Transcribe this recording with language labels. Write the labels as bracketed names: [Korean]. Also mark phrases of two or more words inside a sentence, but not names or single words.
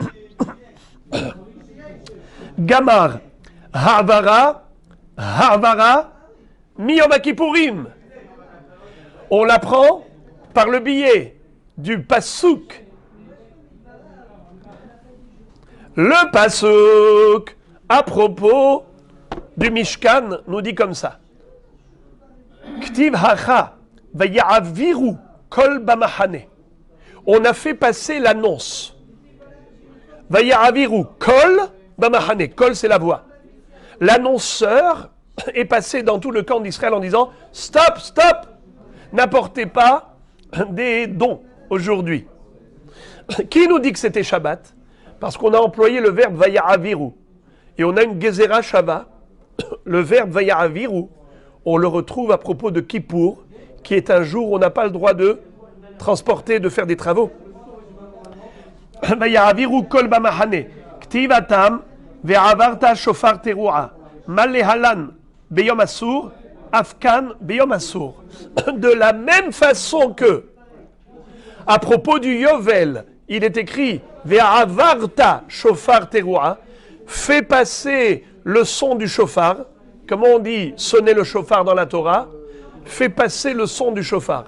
[Hebrew] גמר, העברה, מיום כיפורים. [French] On l'apprend par le biais du Passouk. Le Passouk, à propos du Mishkan, nous dit comme ça. [Hebrew] כתיב הכא ויעבירו קול במחנה. [French] On a fait passer l'annonce. [Hebrew] ויעבירו קול במחנה. [French] Kol, c'est la voix. L'annonceur est passé dans tout le camp d'Israël en disant « Stop, stop, n'apportez pas des dons aujourd'hui. » Qui nous dit que c'était Shabbat? Parce qu'on a employé le verbe vaya'aviru. Et on a une [Hebrew] גזירה שווה, [French] le verbe vaya'aviru, on le retrouve à propos de Kippour, qui est un jour où on n'a pas le droit de transporter, de faire des travaux. [Hebrew] ויעבירו קול במחנה, כתיב התם והעברת שופר תרועה, מה להלן ביום אסור, אף כאן ביום אסור. [French] De la même façon que, à propos du Yovel, il est écrit [Hebrew] והעברת שופר תרועה, [French] fais passer le son du shofar. Comment on dit sonner le shofar dans la Torah? Fais passer le son du shofar.